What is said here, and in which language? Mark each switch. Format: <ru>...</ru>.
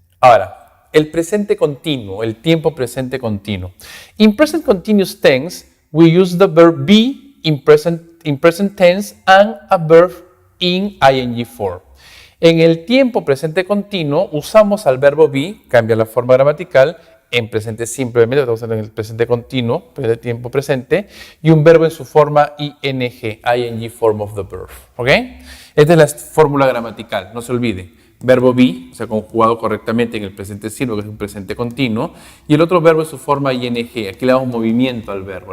<es>Ahora, el presente continuo, el tiempo presente continuo.</es> <en>In present continuous tense, we use the verb be in present tense and a verb in ing form.</en> <es>En el tiempo presente continuo, usamos al verbo be, cambia la forma gramatical, en presente simplemente, estamos en el presente continuo, el tiempo presente, y un verbo en su forma ing,</es> <en>ing form of the verb,</en> <es>¿ok? Esta es la fórmula gramatical, no se olvide. Verbo be, o sea, conjugado correctamente en el presente simple, que es un presente continuo, y el otro verbo en su forma ing, aquí le damos movimiento al verbo.</es>